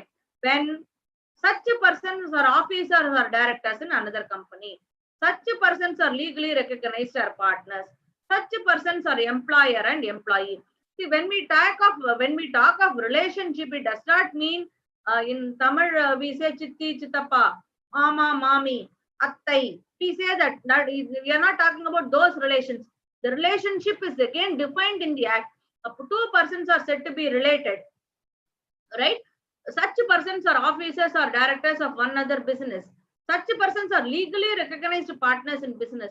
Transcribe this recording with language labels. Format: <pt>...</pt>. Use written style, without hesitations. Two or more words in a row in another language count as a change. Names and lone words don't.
<en>When such a persons or officers or directors in another company, such a persons are legally recognized as partners, such a persons are employer and employee. See, when we talk of relationship, it does not mean in Tamil we say</en> <ta>சித்தி, சித்தப்பா, மாமா, மாமி, அத்தை.</ta> <en>We say that we are not talking about those relations. The relationship is again defined in the act. Two persons are said to be related, right? Such persons are officers or directors of one other business. Such persons are legally recognized partners in business.</en>